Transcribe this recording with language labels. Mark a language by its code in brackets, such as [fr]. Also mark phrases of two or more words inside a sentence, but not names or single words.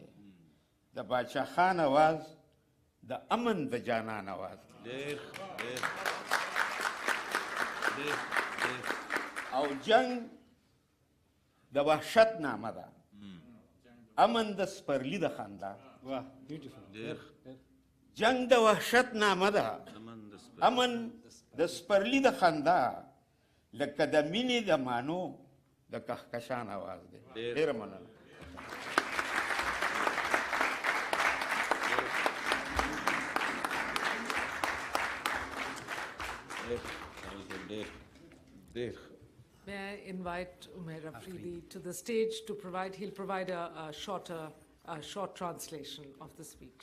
[ps] د باچا خان آواز د امن د جانان آواز دی. او جنگ د وحشت نامه ده، امن د سپرلی د خندا. [hi] वाह ब्यूटीफुल [ps] جنگ د وحشت نامه ده امن د سپرلی د خندا لکه د مینې د مانو د کهکشان آواز دی ډېره مننه [en] May I invite Umair Afridi to the stage to provide, he'll provide a short translation of the speech.